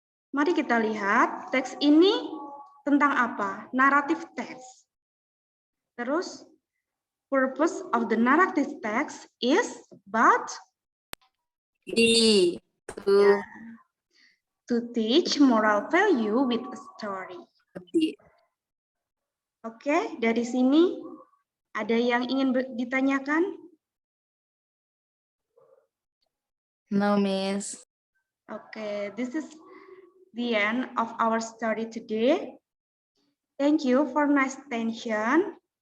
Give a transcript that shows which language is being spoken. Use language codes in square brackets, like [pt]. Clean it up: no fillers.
[id] Mari kita lihat, teks ini tentang apa? [en] Narrative text. Terus, purpose of the narrative text is about D. to teach moral value with a story. D. [id] Oke, dari sini ada yang ingin ditanyakan? [en] No, Miss. Okay, this is the end of our story today. Thank you for nice attention.